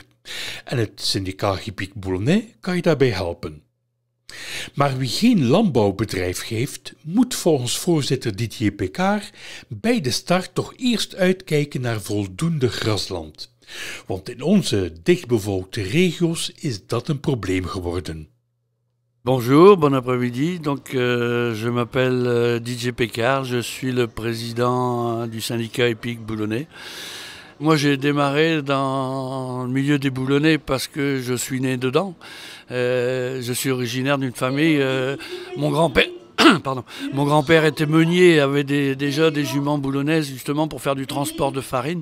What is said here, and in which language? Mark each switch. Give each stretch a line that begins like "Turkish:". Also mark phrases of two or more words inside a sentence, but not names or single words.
Dutch: En het syndicaat Hippique Boulonnais kan je daarbij helpen. Maar wie geen landbouwbedrijf heeft, moet volgens voorzitter Didier Picard bij de start toch eerst uitkijken naar voldoende grasland. Want in onze dichtbevolkte regio's is dat een probleem geworden.
French: Bonjour, bon après-midi. Donc, je m'appelle Didier Picard, je suis le président du syndicat Hippique Boulonnais. Moi, j'ai démarré dans le milieu des boulonnais parce que je suis né dedans. Je suis originaire d'une famille. Mon grand-père était meunier, avait déjà des juments boulonnaises justement pour faire du transport de farine.